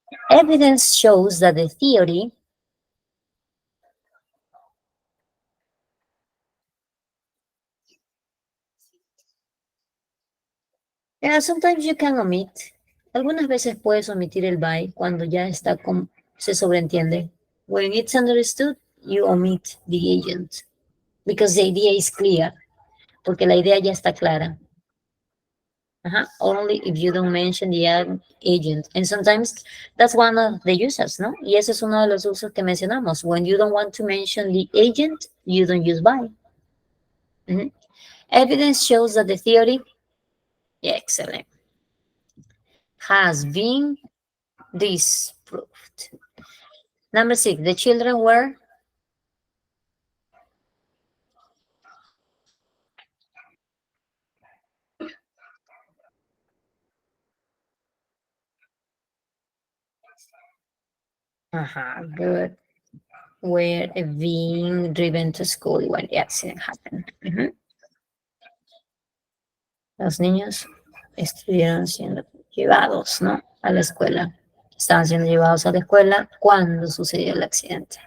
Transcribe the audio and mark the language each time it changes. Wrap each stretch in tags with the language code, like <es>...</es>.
<en>Evidence shows that the theory sometimes you can omit.</en> <es>Algunas veces puedes omitir el by cuando ya está se sobreentiende.</es> <en>When it's understood, you omit the agent because the idea is clear.</en> <es>Porque la idea ya está clara.</es> <en>Only if you don't mention the agent. And sometimes that's one of the uses, ¿no?</en> <es>Y ese es uno de los usos que mencionamos.</es> <en>When you don't want to mention the agent, you don't use by. Evidence shows that the theory, excellent, has been disproved. Number 6, the children were good. Were being driven to school when the accident happened.</en> <es>Los niños estuvieron siendo llevados, ¿no? A la escuela Estaban siendo llevados a la escuela cuando sucedió el accidente.</es>